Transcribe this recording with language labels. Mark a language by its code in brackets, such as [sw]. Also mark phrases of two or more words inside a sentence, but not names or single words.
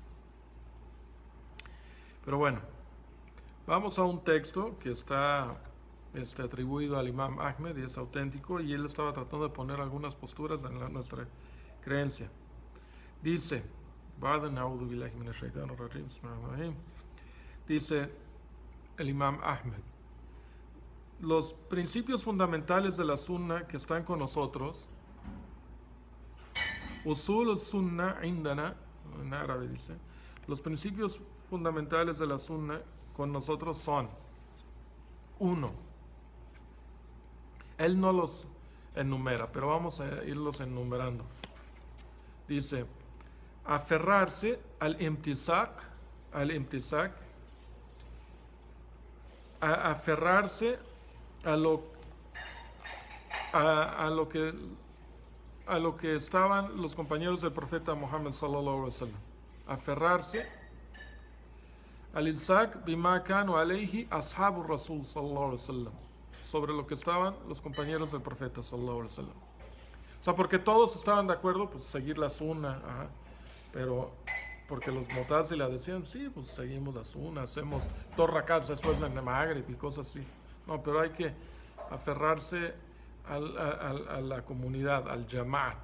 [es] Pero bueno, vamos a un texto que está atribuido al Imam Ahmed y es auténtico, y él estaba tratando de poner algunas posturas en nuestra creencia. Dice, dice el Imam Ahmed: los principios fundamentales de la Sunna que están con nosotros, [ar] أصول السنة عندنا, [es] en árabe dice, los principios fundamentales de la Sunna con nosotros son: 1. Él no los enumera, pero vamos a irlos enumerando. Dice: aferrarse al imtisak, aferrarse a lo que estaban los compañeros del profeta Muhammad [ar] صلى الله عليه وسلم. [es] Aferrarse al [ar] الالتصاق بما كانوا عليه أصحاب رسول صلى الله عليه وسلم, [es] sobre lo que estaban los compañeros del profeta [ar] صلى الله عليه وسلم. [es] O sea, porque todos estaban de acuerdo, pues seguir la Sunna, pero porque los Mu'tazila decían, sí, pues seguimos la Sunna, hacemos 2 rakats después del Maghrib y cosas así. No, pero hay que aferrarse a la comunidad, al Jamaat.